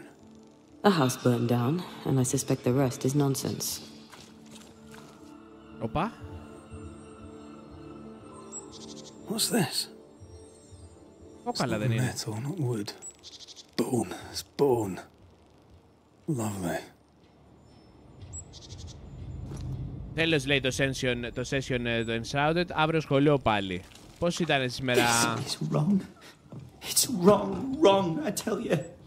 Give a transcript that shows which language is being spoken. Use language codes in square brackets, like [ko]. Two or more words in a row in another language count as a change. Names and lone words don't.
[en] The house burned down, and I suspect the rest is nonsense. Opa? What's this? It's not metal, not wood. Bone. It's bone. Lovely. [el] Τέλος, λέει το session το Enshrouded. Αύριο σχολείο πάλι. Πώς ήταν σήμερα? [en] It's wrong. It's wrong, I tell you.